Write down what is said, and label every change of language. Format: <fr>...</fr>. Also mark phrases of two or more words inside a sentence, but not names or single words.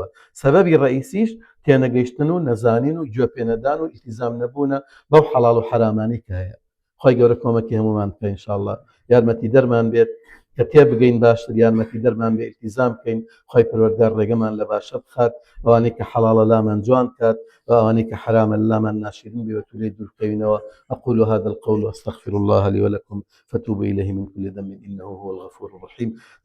<ckb>سەبەبی ڕئیسیش تێنەگەیشتن و نەزانین و گوێپێنەدان و ئیلتیزام نەبوونە بەو حەڵاڵ و حرامانەی کە هەیە. خۆی گەورە کۆمەکی هەمومان بکە ئینشاءڵڵا، یارمەتی دەرمان بێت کە تێبگەین باشتر، یارمەتی دەرمان بێ ئیلتیزام بکەین، خۆی پەروەردگار ڕێگەمان لە باشە بخات، ئەوانەی کە حەڵاڵە لامان جوان کات و ئەوانەی کە حرامە لامان ناشرین بێ و توولەی دوورکەوینەوە.</ckb> <ar>أقول هذا القول وأستغفر الله لي ولكم فتوبوا إليه من كل ذنب إنه هو الغفور الرحيم.</ar>